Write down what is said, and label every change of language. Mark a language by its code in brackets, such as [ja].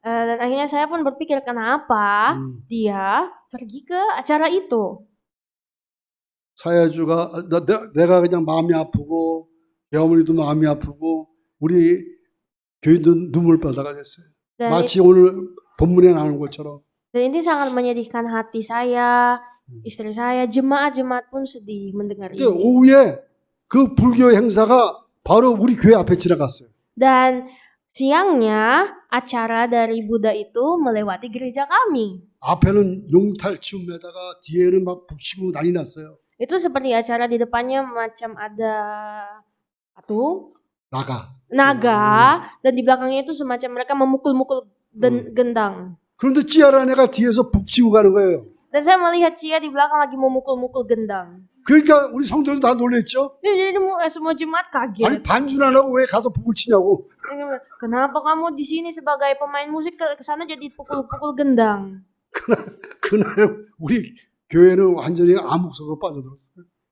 [id] Dan akhirnya saya pun berpikir kenapa dia pergi ke acara itu. [ko] 사야주가 내가 그냥 마음이 아프고 어머니도 마음이 아프고 우리 교인도 눈물바다가 됐어요. 마치 오늘 본문에 나오는 것처럼. [id] Dan ini sangat menyedihkan hati saya, istri saya, jemaat-jemaat pun sedih mendengar ini. [ko] 오후에 그 불교 행사가 바로 우리 교회 앞에 지나갔어요. [id] Dan siangnya acara dari Buddha itu melewati gereja kami. [ko] 앞에는 용탈춤에다가 뒤에는 막 북치고 난리 났어요. [id] Itu seperti acara di depannya macam ada patung, naga, dan di belakangnya itu semacam mereka memukul-mukul gendang. [ko] 그런데 찌아라는 애가 뒤에서 북치고 가는 거예요. [id] Dan saya melihat Cia di belakang lagi memukul-mukul gendang. [ko] 그러니까 우리 성도들 다 놀랬죠. [id] Jadi semua jemaat kaget. [ko] 아니 반주는 안 하고 왜 가서 북을 치냐고. [id] Kenapa kamu di sini sebagai pemain musik ke sana jadi pukul-pukul gendang? [ko] 그날 우리 교회는 완전히 암흑 속으로 빠져들었어요.